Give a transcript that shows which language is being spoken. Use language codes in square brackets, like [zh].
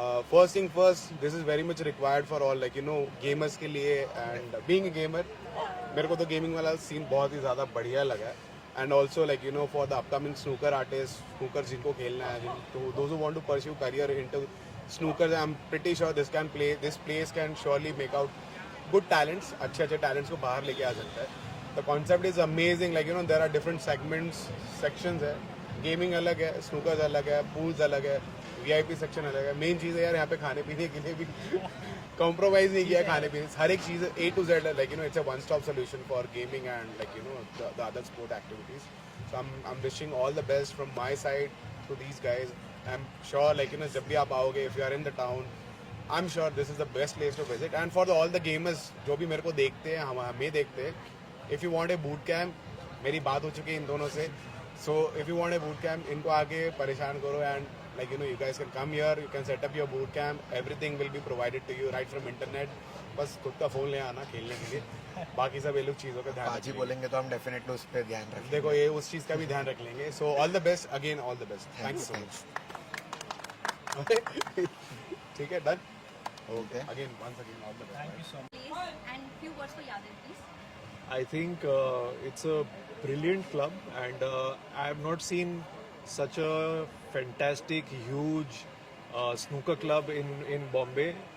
[en] First thing first, this is very much required for all gamers [hi] के लिए, [en] and being a gamer, [hi] मेरे को तो gaming वाला scene बहुत ही ज़्यादा बढ़िया लगा, [en] and also for the upcoming snooker artists, snooker [hi] जिनको खेलना है, तो [en] those who want to pursue career into snooker, I'm pretty sure this place can surely make out good talents, [hi] अच्छे talents को बाहर लेके आ सकता है. [en] The concept is amazing. There are different sections [hi] है. Gaming अलग है, snookers अलग है, pools अलग है, VIP section अलग है. Main चीज़ है यार यहाँ पे खाने पीने के लिए भी compromise नहीं किया खाने पीने. हर एक चीज़ A to Z है. [en] It's a one-stop solution for gaming and the other sport activities. So I'm wishing all the best from my side to these guys. I'm sure [hi] जब भी आप आओगे, [en] if you are in the town, I'm sure this is the best place to visit. And for all the gamers [hi] जो भी मेरे को देखते हैं, हमें देखते हैं, [en] if you want a boot camp, [hi] मेरी बात हो चुकी है इन दोनों से. [en] So if you want a boot camp, [hi] इनको आके परेशान करो, [en] and you guys can come here, you can set up your boot camp, everything will be provided to you right from internet. [hi] बस खुद का फोन ले आना खेलने के लिए, बाकी सब ये लोग चीज़ों का ध्यान बाजी बोलेंगे तो हम डेफिनेटली उस पर ध्यान रखेंगे. देखो ये उस चीज़ का भी ध्यान रख लेंगे. [en] So all the best again, all the best. Thank you so much. [hi] ठीक है, [en] done. Okay. Again, once again, all the best. Thank you so much. Please, and few words for Yadav, please. I think it's a brilliant club, and I have not seen such a fantastic, huge snooker club in Bombay.